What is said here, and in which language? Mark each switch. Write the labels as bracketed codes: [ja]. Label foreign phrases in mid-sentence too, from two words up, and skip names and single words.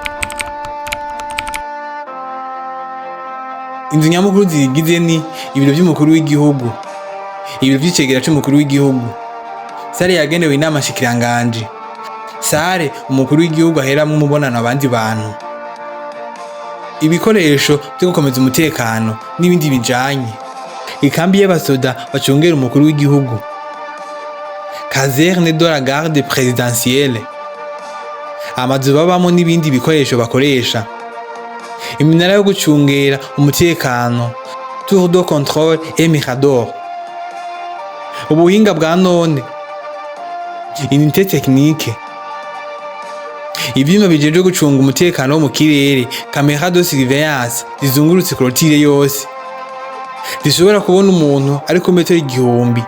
[rn] Inzu nyamukuru zigize ni ibiro by'umukuru w'igihugu, ibiro by'icegera cy'umukuru w'igihugu, sare yagenewe inama shikiranganje, sare umukuru w'igihugu aheramwe umubonano abandi bantu, ibikoresho byo gukomeza umutekano n'ibindi bijanye, ikambi y'abasoda bacungera umukuru w'igihugu, [fr] caserne de la garde présidentielle, [rn] amazu babamo n'ibindi bikoresho bakoresha, iminara yo gucungera umutekano, [fr] tour de contrôle et mirador. [rn] Ubuhinga bwa none, [fr] unité technique, [rn] ivyuma bijejwe gucunga umutekano wo mu kirere, [fr] camera de surveillance [rn] zizungurutse clôture yose, zishobora kubona umuntu ari ku metero 1000.